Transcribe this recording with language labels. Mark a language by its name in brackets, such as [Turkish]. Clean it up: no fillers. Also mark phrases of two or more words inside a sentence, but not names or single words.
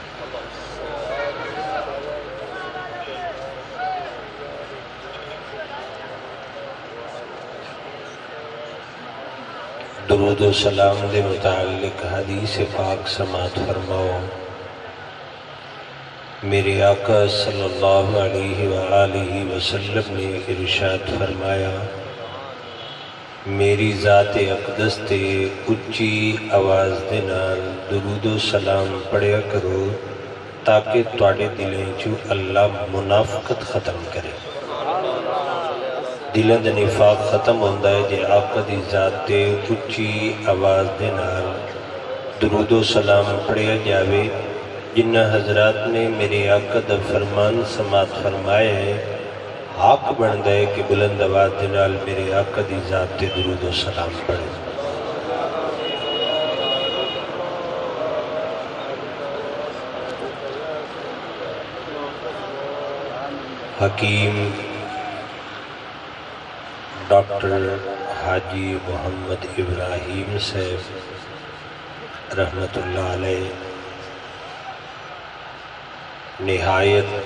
[Punjabi] درود و سلام دے متعلق حدیث پاک سماعت فرماؤ. میرے آقا [Arabic] صلی اللہ علیہ وآلہ وسلم [Punjabi] نے ارشاد فرمایا: میری ذات اقدس تے اچھی آواز دے نال درود و سلام پڑھیا کرو تاکہ تواڈے دلیں چو اللہ منافقت ختم کرے. دلیں دا نفاق ختم ہوندا ہے جے آقا دی ذات تے اچھی آواز دے نال درود و سلام پڑھیا جاوے. جنہ حضرات نے میرے آقا دا فرمان سماعت فرمائے ہیں، حق بندا ہے کہ بلند آواز دے نال میرے آقا دی ذات تے درود و سلام پڑھے. حکیم ڈاکٹر حاجی محمد ابراہیم صاحب [Arabic] رحمت اللہ علیہ [Punjabi] نہایت